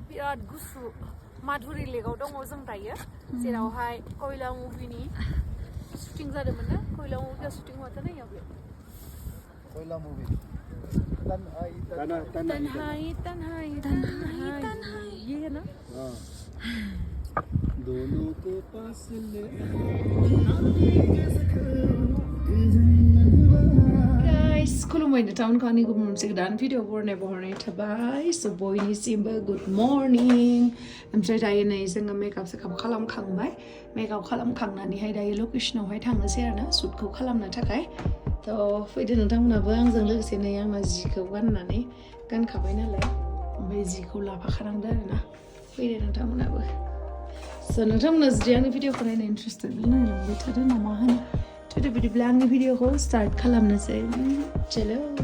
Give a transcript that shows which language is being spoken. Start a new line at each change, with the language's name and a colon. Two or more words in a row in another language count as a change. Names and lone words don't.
Bodo: बिराद गुसु माधुरि लेकआव दङ जों दायो जेरावहाय कोयला मुभिनि शुटिं जादोंमोन ना
Hindi: कोयला मुभिया शुटिं हुआ था ना यहाँ पे कोयला मूवी तन्हाई ये है ना दोनों को पास ले
Bodo: guys खुलुमबाय नोंथांमोनखौ आंनि गुबुन मोनसे गोदान भिडिअ बहरनाय थाबाय स' बयनिसिमबो
English: good morning
Bodo: ओमफ्राय दायो नै जोङो मेकआप खालामखांबाय मेकआप खालामखांनानैहाय दायो लकेसनावहाय थांनोसै आरोना शुटखौ खालामनो थाखाय थ' फैदो नोंथांमोनाबो आंजों लोगोसे नै आंना जिखौ गानखाबाय नालाय ओमफ्राय जिखौ लाफाखानांदो आरोना फैदो नोंथांमोनाबो स' नोंथांमोना जुदि आंनि भिडिअखौ नायनो इन्टारेस्टेड नायलांबाय थादो ना मा होनो थुदो बिदिब्ला आंनि भिडिअखौ स्टार्ट खालामनोसै चलो